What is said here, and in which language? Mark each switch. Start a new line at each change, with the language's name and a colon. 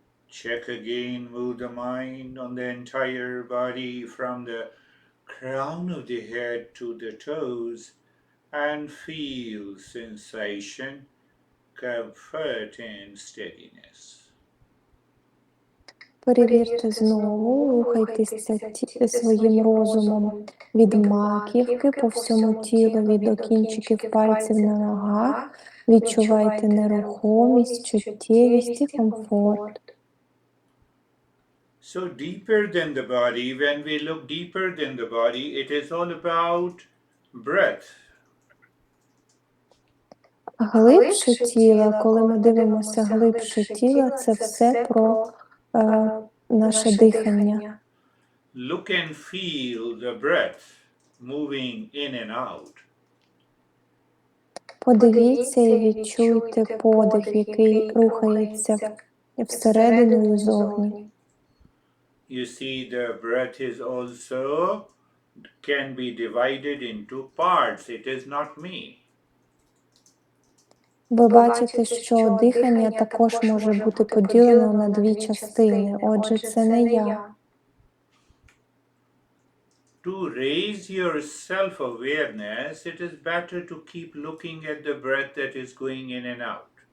English: Check again, move the mind on the entire body from the crown of the head to the toes and feel sensation, comfort, and steadiness.
Ukrainian: Перевірте знову, рухайтеся своїм розумом від маківки по всьому тілу, до кінчиків пальців на ногах, відчувайте нерухомість, чуттєвість і комфорт.
English: So, deeper than the body, when we look deeper than the body, it is all about breath.
Ukrainian: Глибше тіла, коли ми дивимося глибше тіла, це все про наше дихання.
English: Look and feel the breath moving in and out.
Ukrainian: Подивіться і відчуйте подих, який рухається всередину і зовні.
English: You see, the breath is also can be divided into parts. It is not me.
Ukrainian: Ви бачите, що дихання також може бути поділено на дві частини. Отже, це не я.
English: To raise your self-awareness, it is better to keep looking at the breath that is going in and out.